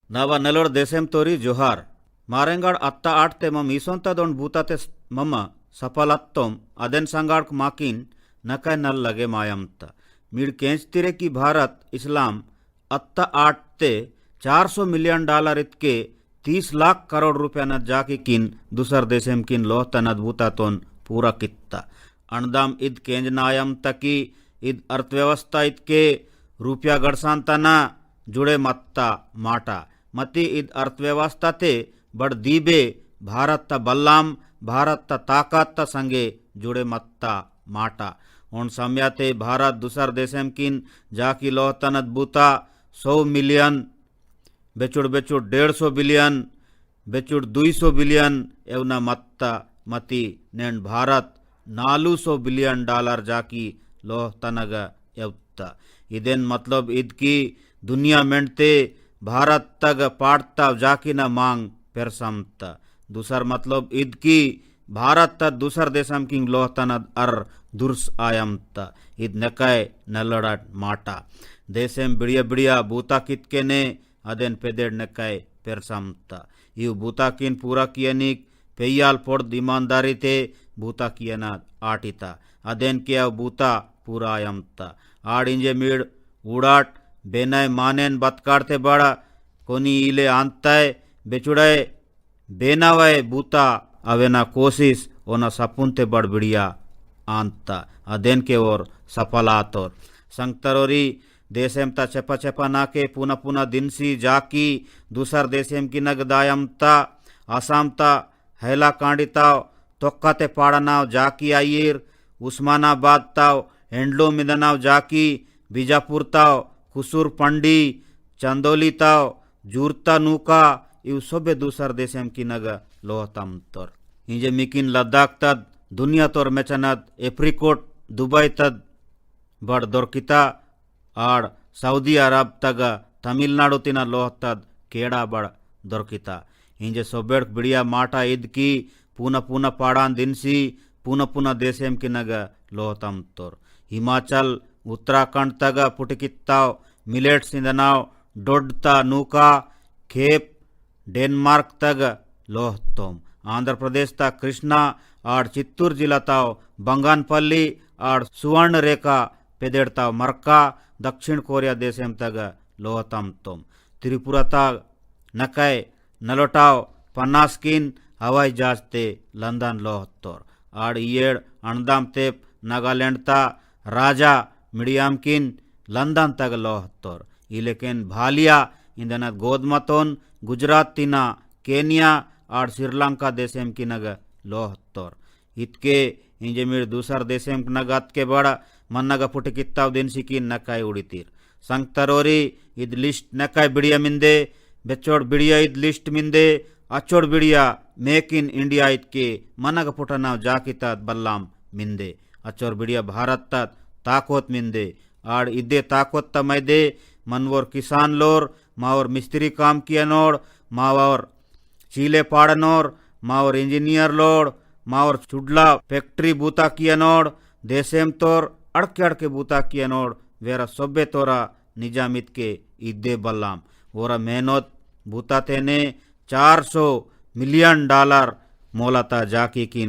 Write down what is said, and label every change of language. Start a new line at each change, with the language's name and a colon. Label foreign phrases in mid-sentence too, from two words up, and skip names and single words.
Gondi: ನವ ನೆಲೊಡ್ ದೇಸೆಂ ತೋರಿ ಜೋಹಾರ್ ಮಾರೆಂಗಾಡ್ ಅತ್ತ ಆಟ್ತೆ ಮಮ್ ಈಸೊಂತದೊಂಡ್ ಬೂತಾತೆ ಮಮ್ಮ ಸಫಲತ್ತೊಂ ಅದೆನ್ ಸಂಗಾಡ್ಕ್ ಮಾಕಿನ್ ನಕೈ ನಲ್ ಲಗೆ ಮಾಯಂತ मीड केंचतिरे की भारत इस्लाम अत्ता आटते 400 मिलियन डॉलर इतके 30 लाख करोड़ रुपयान जाकी किन दुसर देशेम किन लोहतन अद्भुतातोन पूरा कित्ता अणदाम इद केंजनायम तकी इद अर्थव्यवस्था इतके रुपया गडसांतना जुड़े मत्ता माटा मती इद अर्थव्यवस्था ते बड़ दीबे भारत बल्लाम भारत ताकत संगे जुड़े मत्ता माटा उन समयाते भारत दूसर देशम किन जाकी लोहतन अद्भुता 100 मिलियन बेचुड़ 150 बिलियन बेचुड़ 200 बिलियन एवना मत्ता मती नेन भारत 400 बिलियन डॉलर जाकी लोहतनग एवत्ता इदेन मतलब इद की दुनिया मेंटते भारत तग पाड़ता जाकी न मांग पेरसमता दूसर मतलब इद की भारत त दूसर देशम किंग लोहतन अर दुर्स आयमता इद नकाय नलड़ाट माटा देशेम बिड़िया बिड़िया बूता कितके ने अदेन पेदेड़ नकाय पेरसमता यू बूता किन पूरा कियनिक पेयाल पोड़ ईमानदारी ते बूता कियना आटिता अदेन किया बूता पूरा आयमता आड़ इंजे मीड़ उड़ाट बेनय मानेन बतकाड़ते बड़ा कोनी इले आंताय बेचुड़ाए बेनावाए बूता अवेना कोशिश ओना सपुनते बड़ बिड़िया आंता अदेन के ओर सफलातोर संगतरोरी देशेम ता चेपा चेपा नाके पुना पुना दिनसी जाकी दूसर देशेम की नगदायमता आसामता हैला कांडिताव तोक्काते पाड़नाव जाकी आयिर उस्मानाबाद ताव एंडलो मिदनाव जाकी बीजापुर ताव कुसूर पंडी चंदोली ताव जूरता नूका इव सोबे दूसर देशेम की नग लोहतम तोर इंजे मिकिन लद्दाख तद दुनिया तोर मेचनद एप्रिकोट दुबई तद बड़ दोरकिता आड़ सऊदी अरब तग तमिलनाडु तिना लोहतद केड़ा बड़ दोरकिता इंजे सोबेड़ बिड़िया माटा ईद की पूना पूना पाड़ान दिनसी पूना पूना देशेम की नग लोहतम तोर हिमाचल उत्तराखंड तग पुटिकित्ताव मिलेट सिंदनाव डोडता नूका खेप डेनमार्क तग लोहतोम आंध्र प्रदेश ता कृष्णा आड़ चित्तूर जिला ताव बंगानपल्ली आड़ सुवर्ण रेखा पेदेड़ताव मरक्का दक्षिण कोरिया देशेम तग लोहतम तोम त्रिपुरा ता नकय नलोटाव पन्नासकिन हवाई जहाज ते लंदन लोहतोर आड़ येड़ अणदाम तेप नागालैंड ता राजा मिडियाम किन लंदन तग लोहतोर इलेकेन भालिया इंदना गोदमतोन गुजरात तिना केनिया आड़ श्रीलंका देशेम की नग लोहतोर इतके इंजे मीड़ दूसर देशेम नगत के बड़ मन्नग पुटकित्ताव दिनसी की नकाय उड़ीतीर संगतरोरी इद लिस्ट नकाय बिड़िया मिंदे बेचोड़ बिड़िया इद लिस्ट मिंदे अचोड़ बिड़िया मेक इन इंडिया इतके मन्नग पुटनाव जाकितात बल्लाम मिंदे अचोर बिड़िया भारत तत ताकोत मिंदे आड़ इदे ताकोत तमैदे मनवोर किसान लोर मावर मिस्त्री काम किया नोड़ मावर चीले पाड़नोर मावर इंजीनियर लोड़ मावर चुडला फैक्ट्री बूता किया नोड़ देशेम तोर अड़के अड़के बूता किया नोड़ वेरा सोबे तोरा निजामित के इद्दे बल्लाम वोरा मेहनत बूता तेने 400 मिलियन डॉलर मोलाता जाकी किन